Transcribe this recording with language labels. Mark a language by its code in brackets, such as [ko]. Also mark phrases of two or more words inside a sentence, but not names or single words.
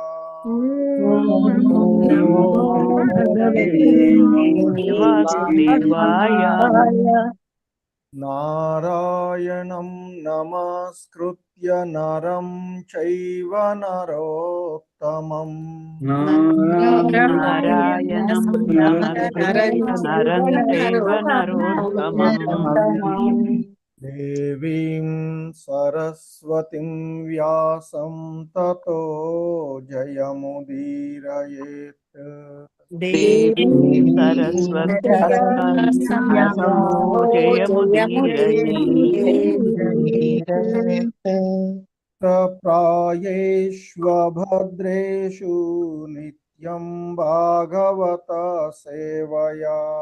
[sa] నారాయణం నమస్కృత్య నరం చైవ నరోత్తమం. నారాయణం నరం చైవ నరోత్తమం. దేవీం సరస్వతిం వ్యాసం తతో జయముదీరయేత్. దేవీం సరస్వతీ ప్రాయేష్వభద్రేషు నిత్యం భాగవత సేవయా.